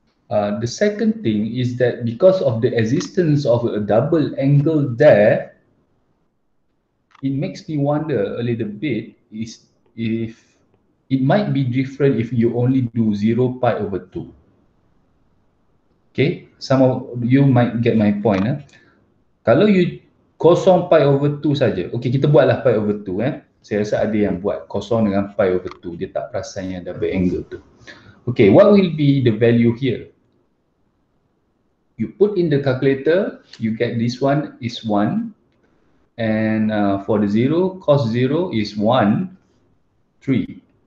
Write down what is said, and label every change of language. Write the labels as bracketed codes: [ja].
[en] The second thing is that because of the existence of a double angle there, it makes me wonder a little bit is if it might be different if you only do 0 pi over 2. Okay, some of you might get my point. [ms] Kalau you kosong pi over 2 saja, okay, kita buatlah pi over 2. Saya rasa ada yang buat kosong dengan pi over 2, dia tak perasan yang double angle tu. [en] Okay, what will be the value here? You put in the calculator, you get this one is 1, and for the 0, cos 0 is 1, 3.